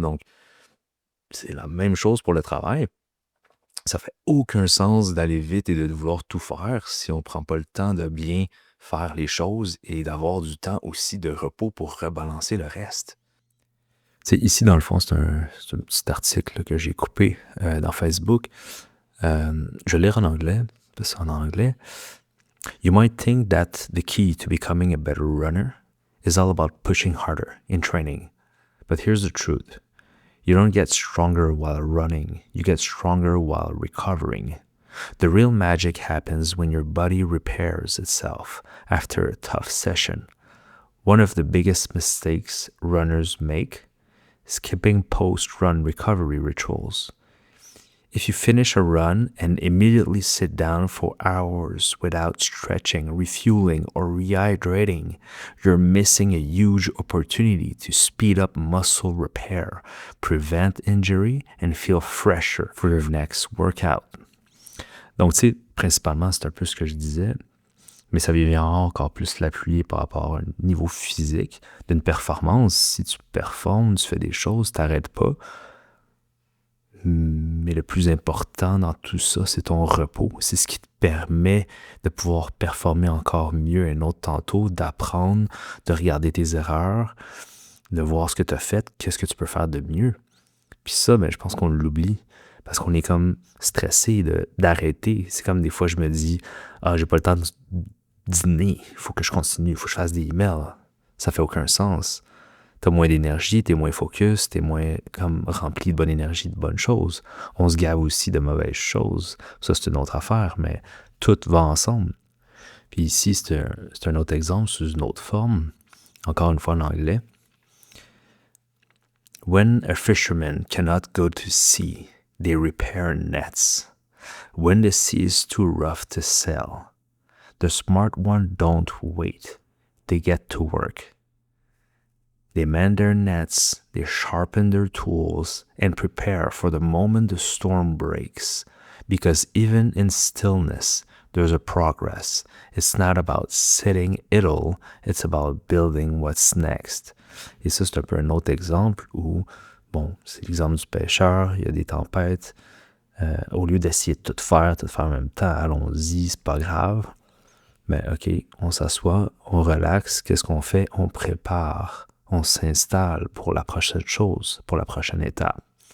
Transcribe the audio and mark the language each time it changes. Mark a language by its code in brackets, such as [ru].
[fr] Donc, c'est la même chose pour le travail. Ça fait aucun sens d'aller vite et de vouloir tout faire si on ne prend pas le temps de bien faire les choses et d'avoir du temps aussi de repos pour rebalancer le reste. Ici, dans le fond, c'est un petit article là, que j'ai coupé dans Facebook. Je vais lire en anglais, parce qu'en anglais. [en] You might think that the key to becoming a better runner is all about pushing harder in training. But here's the truth. You don't get stronger while running. You get stronger while recovering. The real magic happens when your body repairs itself after a tough session. One of the biggest mistakes runners make is skipping post-run recovery rituals. If you finish a run and immediately sit down for hours without stretching, refueling, or rehydrating, you're missing a huge opportunity to speed up muscle repair, prevent injury, and feel fresher for your next workout. [fr] Donc, tu sais, principalement, c'est un peu ce que je disais, mais ça vient encore plus l'appuyer par rapport à un niveau physique d'une performance. Si tu performes, tu fais des choses, tu n'arrêtes pas. Mais le plus important dans tout ça, c'est ton repos. C'est ce qui te permet de pouvoir performer encore mieux un autre tantôt, d'apprendre, de regarder tes erreurs, de voir ce que tu as fait, qu'est-ce que tu peux faire de mieux. Puis ça, je pense qu'on l'oublie parce qu'on est comme stressé d'arrêter. C'est comme des fois, je me dis, j'ai pas le temps de dîner, il faut que je continue, il faut que je fasse des emails. Ça fait aucun sens. T'as moins d'énergie, t'es moins focus, t'es moins comme rempli de bonne énergie, de bonnes choses. On se gave aussi de mauvaises choses. Ça, c'est une autre affaire, mais tout va ensemble. Puis ici, c'est un autre exemple sous une autre forme. Encore une fois en anglais. [en] When a fisherman cannot go to sea, they repair nets. When the sea is too rough to sail, the smart ones don't wait. They get to work. They mend their nets, they sharpen their tools, and prepare for the moment the storm breaks. Because even in stillness, there's a progress. It's not about sitting idle, it's about building what's next. [fr] Et ça, c'est un peu un autre exemple où, c'est l'exemple du pêcheur, il y a des tempêtes. Au lieu d'essayer de tout faire en même temps, allons-y, c'est pas grave. Mais OK, on s'assoit, on relaxe, qu'est-ce qu'on fait? On prépare. On s'installe pour la prochaine chose, pour la prochaine étape.